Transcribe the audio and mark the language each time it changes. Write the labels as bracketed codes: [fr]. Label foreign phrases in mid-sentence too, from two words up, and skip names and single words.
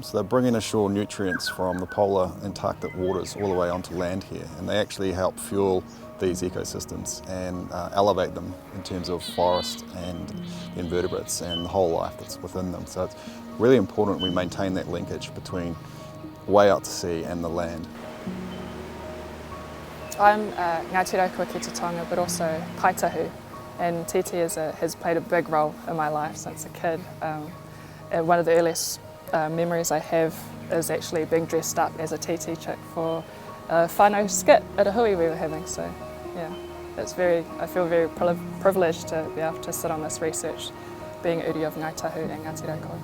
[en] So they're bringing ashore nutrients from the polar Antarctic waters all the way onto land here, and they actually help fuel these ecosystems and elevate them in terms of forest and the invertebrates and the whole life that's within them. So it's really important we maintain that linkage between way out to sea and the land. I'm [mi] Ngāti Raukua ki te taonga, [en] but also kaitahu, and TīTī has played a big role in my life since a kid. And one of the earliest memories I have is actually being dressed up as a TīTī chick for a whānau skit at a hui we were having. So yeah, I feel very privileged to be able to sit on this research, being uri of Ngāi Tahu and Ngāti Raukua.